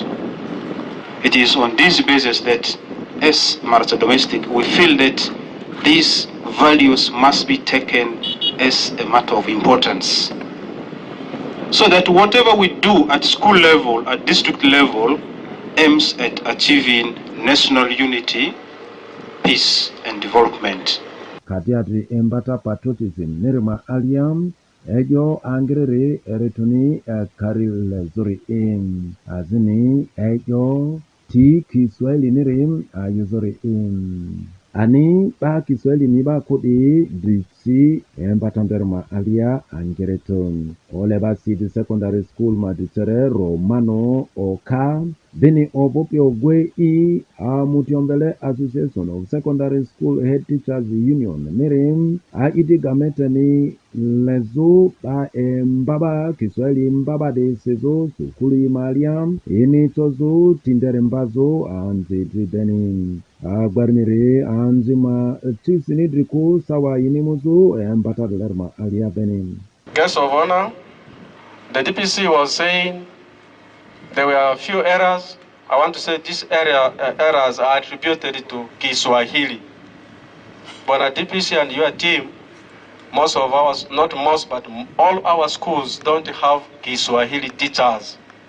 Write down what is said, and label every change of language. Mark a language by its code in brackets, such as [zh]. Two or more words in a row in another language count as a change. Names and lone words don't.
[en] It is on this basis that as Maracha Domestic, we feel that these values must be taken as a matter of importance, so that whatever we do at school level, at district level, aims at achieving national unity, peace and development. [lgg] Katiatri embata patriotism nirma aliam ejo angrere eretuni karil zori azini ejo ti Kiswahili nirim ayuzori ani ba Kiswahili ni ba kodi disi embatanderma alia angereton ole ba City Secondary School madichere Romano Oka bini obopi ogwe Mutiombele Association of Secondary School Head Teachers Union nirim idi gamete ni lezo ba mbaba Kiswahili mbaba de sezo sukulu imaliam ini tozo tindere mbazo anzi benin Gwarnire anzima tisinidriku sawa inimuzu mbata lerma alia benin. [en] Guest of honor, the DPC was saying there were a few errors. I want to say these errors are attributed to Kiswahili. But at DPC and your team, most of ours, not most, but all our schools don't have Kiswahili teachers.